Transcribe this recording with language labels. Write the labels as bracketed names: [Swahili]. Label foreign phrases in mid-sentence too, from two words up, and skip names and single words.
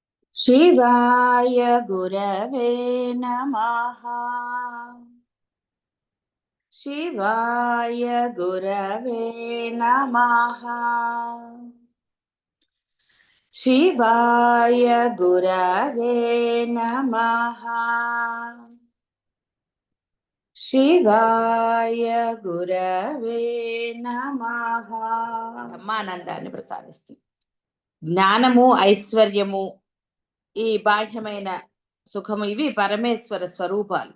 [Sanskrit] शिवाय गुरवे नमः। शिवाय गुरवे नमः। शिवाय गुरवे नमः। శివాయ గురవే నమః. [Telugu] బ్రహ్మానందాన్ని ప్రసాదిస్తుంది. జ్ఞానము, ఐశ్వర్యము, ఈ బాహ్యమైన సుఖము, ఇవి పరమేశ్వర స్వరూపాలు.